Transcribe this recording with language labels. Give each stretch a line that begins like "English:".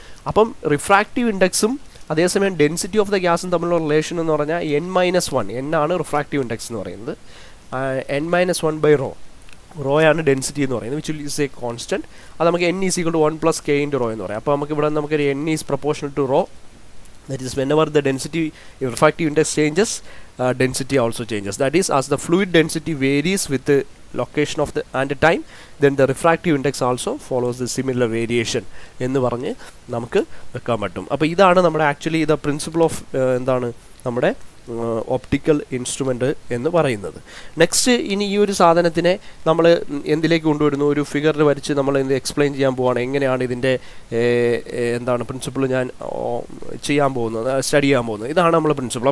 Malayalam: അപ്പം റിഫ്രാക്റ്റീവ് ഇൻഡെക്സും അതേസമയം density of the ഗ്യാസും തമ്മിലുള്ള റിലേഷൻ എന്ന് പറഞ്ഞാൽ n-1 ആണ് റിഫ്രാക്റ്റീവ് ഇൻഡെക്സ് എന്ന് പറയുന്നത്, n-1 റോ ആണ് ഡെൻസിറ്റി എന്ന് പറയുന്നത്,
English: Which is a constant.
Malayalam: അത് നമുക്ക് n = 1 + k × റോ എന്ന് പറയാം. അപ്പോൾ നമുക്ക് ഇവിടെ നമുക്കൊരു
English: n is proportional to rho. That is, whenever the density refractive index changes, density also changes. That is, as the fluid density varies with the location of the and the time, then the refractive index also follows the similar variation
Malayalam: എന്ന് പറഞ്ഞ് നമുക്ക് വെക്കാൻ പറ്റും. അപ്പോൾ ഇതാണ് നമ്മുടെ
English: actually the principle of
Malayalam: എന്താണ് നമ്മുടെ ഒപ്റ്റിക്കൽ ഇൻസ്ട്രുമെൻ്റ് എന്ന് പറയുന്നത്. നെക്സ്റ്റ്, ഇനി ഈ ഒരു സാധനത്തിനെ നമ്മൾ എന്തിലേക്ക് കൊണ്ടുവരുന്നു, ഒരു ഫിഗറിൽ വരച്ച് നമ്മൾ എന്ത് എക്സ്പ്ലെയിൻ ചെയ്യാൻ പോവുകയാണ്, എങ്ങനെയാണ് ഇതിൻ്റെ എന്താണ് പ്രിൻസിപ്പിൾ ഞാൻ ചെയ്യാൻ പോകുന്നത്, സ്റ്റഡി ചെയ്യാൻ പോകുന്നത്. ഇതാണ് നമ്മൾ പ്രിൻസിപ്പിൾ.